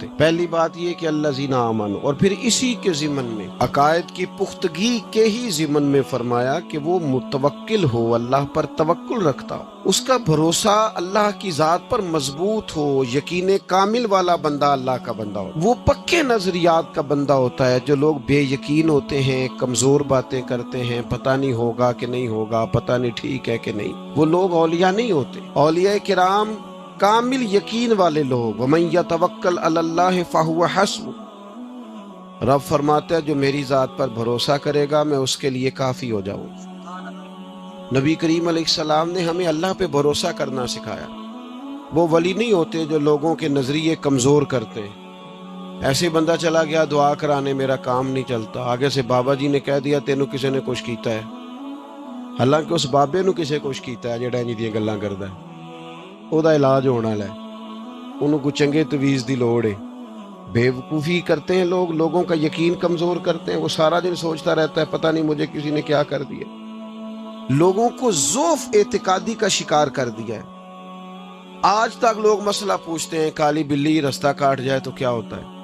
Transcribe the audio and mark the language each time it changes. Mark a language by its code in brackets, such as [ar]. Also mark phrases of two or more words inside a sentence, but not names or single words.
[ur] پہلی بات یہ کہ [ar] الذین آمنوا، [ur] اور پھر اسی کے ضمن میں عقائد کی پختگی کے ہی ضمن میں فرمایا کہ وہ متوکل ہو، اللہ پر توکل رکھتا ہو، اس کا بھروسہ اللہ کی ذات پر مضبوط ہو، یقین کامل والا بندہ اللہ کا بندہ ہو۔ وہ پکے نظریات کا بندہ ہوتا ہے۔ جو لوگ بے یقین ہوتے ہیں، کمزور باتیں کرتے ہیں، پتہ نہیں ہوگا کہ نہیں ہوگا، پتہ نہیں ٹھیک ہے کہ نہیں، وہ لوگ اولیاء نہیں ہوتے۔ اولیاء کرام کامل یقین والے لوگ، [ar] وَمَن يَتَوَكَّلْ عَلَى اللَّهِ فَهُوَ حَسْبُهُ، [ur] رب فرماتا ہے جو میری ذات پر بھروسہ کرے گا میں اس کے لیے کافی ہو جاؤں۔ نبی کریم علیہ السلام نے ہمیں اللہ پہ بھروسہ کرنا سکھایا۔ وہ ولی نہیں ہوتے جو لوگوں کے نظریے کمزور کرتے ہیں۔ ایسے بندہ چلا گیا دعا کرانے، میرا کام نہیں چلتا، آگے سے بابا جی نے کہہ دیا تینوں [pa] کسی نے کچھ کیتا ہے، حالانکہ اس بابے نو کسے کچھ کیتا ہے جڑا انج دیاں گلاں کردا ہے۔ او دا علاج ہونا ہے، انہوں کو چنگے تویز دی لوڑ ہے۔ [ur] بے وقوفی کرتے ہیں لوگ، لوگوں کا یقین کمزور کرتے ہیں۔ وہ سارا دن سوچتا رہتا ہے پتہ نہیں مجھے کسی نے کیا کر دیا۔ لوگوں کو ضعف اعتقادی کا شکار کر دیا ہے۔ آج تک لوگ مسئلہ پوچھتے ہیں کالی بلی رستہ کاٹ جائے تو کیا ہوتا ہے؟